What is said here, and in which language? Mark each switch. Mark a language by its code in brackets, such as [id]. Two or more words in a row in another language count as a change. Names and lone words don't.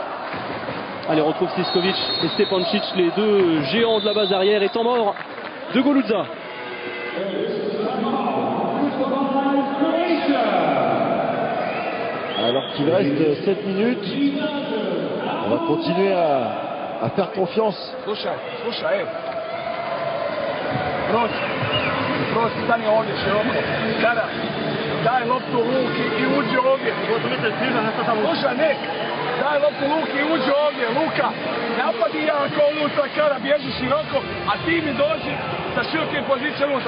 [fr] Allez, on retrouve Siskovic et Stepancic, les deux géants de la base arrière, et temps mort de Golutza. Alors qu'il reste 7 minutes, on va continuer à faire confiance. [hr] Slušaj, Prost, stani ovdje široko. Kada, daj loptu u ruke i uđi ovdje. Slušaj, nek, daj loptu u ruke i uđi ovdje, Luka. Napadi ja ako unutra, Kada, bježi široko, a ti mi dođi sa široke pozicije unutra.